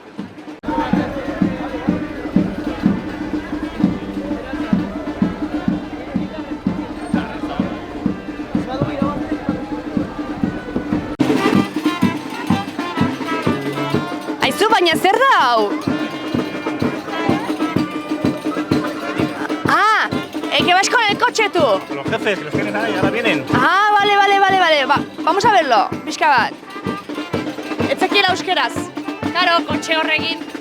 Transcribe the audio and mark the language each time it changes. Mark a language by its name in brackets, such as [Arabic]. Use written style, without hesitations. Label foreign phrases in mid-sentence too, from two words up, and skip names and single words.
[Basque] Aizu, baina zer da hau? [Spanish] Que vas con el coche tú. Los jefes, que los tienen ahí, ahora vienen. Vale. Vamos a verlo, [Basque] pixka bat. Ez zekiela euskeraz. Karo, kotxe horrekin.